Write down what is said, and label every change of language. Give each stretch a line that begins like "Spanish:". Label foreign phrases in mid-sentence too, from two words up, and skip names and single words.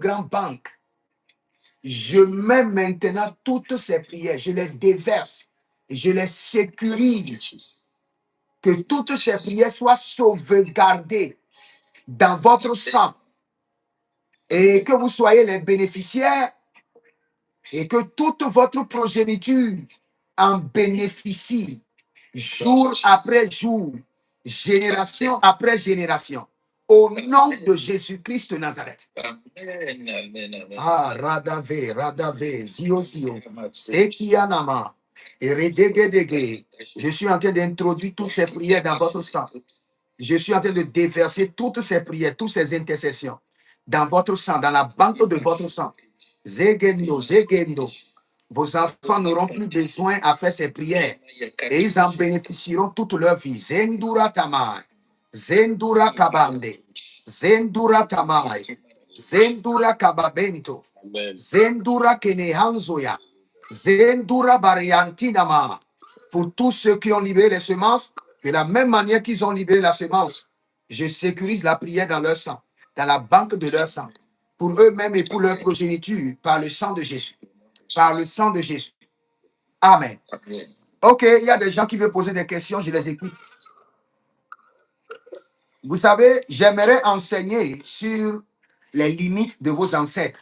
French: grande banque, je mets maintenant toutes ces prières, je les déverse, je les sécurise, que toutes ces prières soient sauvegardées dans votre sang et que vous soyez les bénéficiaires et que toute votre progéniture en bénéficie jour après jour, génération après génération. Au nom de Jésus-Christ de Nazareth. Amen, amen, amen. Ah, Radave, Zio, Sekianama, et Redegedege. Je suis en train d'introduire toutes ces prières dans votre sang. Je suis en train de déverser toutes ces prières, toutes ces intercessions dans votre sang, dans la banque de votre sang. Zegendo, Zegendo. Vos enfants n'auront plus besoin à faire ces prières et ils en bénéficieront toute leur vie. Zendura Tamai, Zendura Kabande, Zendura Tamai, Zendura Kababento, Zendura Kenehanzoya, Zendura Bariantinama. Pour tous ceux qui ont libéré les semences, de la même manière qu'ils ont libéré la semence, je sécurise la prière dans leur sang, dans la banque de leur sang, pour eux-mêmes et pour leur progéniture, par le sang de Jésus. Par le sang de Jésus. Amen. Amen. Ok, il y a des gens qui veulent poser des questions, je les écoute. Vous savez, j'aimerais enseigner sur les limites de vos ancêtres.